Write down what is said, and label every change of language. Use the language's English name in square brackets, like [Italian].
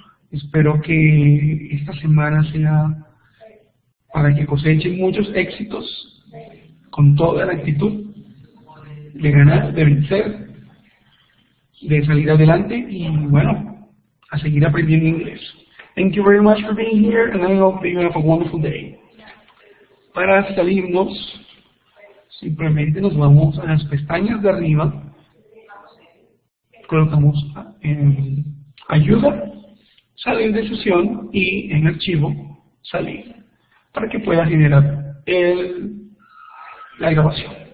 [Spanish] Espero que esta semana sea para que cosechen muchos éxitos con toda la actitud de ganar, de vencer, de salir adelante y bueno, a seguir aprendiendo inglés. [English] Thank you very much for being here and I hope that you have a wonderful day. [Spanish] Para salirnos, simplemente nos vamos a las pestañas de arriba, colocamos en ayuda, salir de sesión y en archivo, salir, para que pueda generar la grabación.